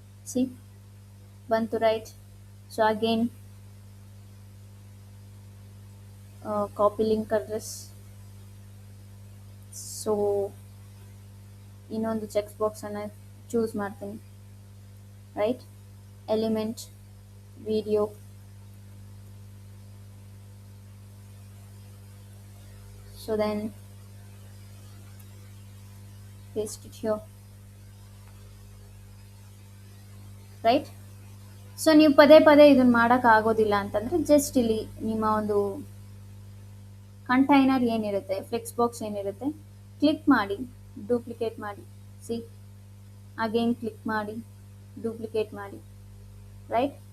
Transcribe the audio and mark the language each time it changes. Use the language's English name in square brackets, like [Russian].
[Kannada] C ಬಂತು, [English] Right. So again copy link address. [Kannada] So ಇನ್ನೊಂದು check ಬಾಕ್ಸನ್ನು choose ಮಾಡ್ತೀನಿ, right. [English] Element video, so then paste it here, right. [Kannada] So ನೀವು ಪದೇ ಇದನ್ನು ಮಾಡೋಕ್ಕಾಗೋದಿಲ್ಲ ಅಂತಂದರೆ ಜಸ್ಟ್ ಇಲ್ಲಿ ನಿಮ್ಮ ಒಂದು ಕಂಟೈನರ್ ಏನಿರುತ್ತೆ, ಫ್ಲೆಕ್ಸ್ ಬಾಕ್ಸ್ ಏನಿರುತ್ತೆ, ಕ್ಲಿಕ್ ಮಾಡಿ ಡೂಪ್ಲಿಕೇಟ್ ಮಾಡಿ. ಸಿ ಅಗೇನ್ ಕ್ಲಿಕ್ ಮಾಡಿ ಡೂಪ್ಲಿಕೇಟ್ ಮಾಡಿ, ರೈಟ್.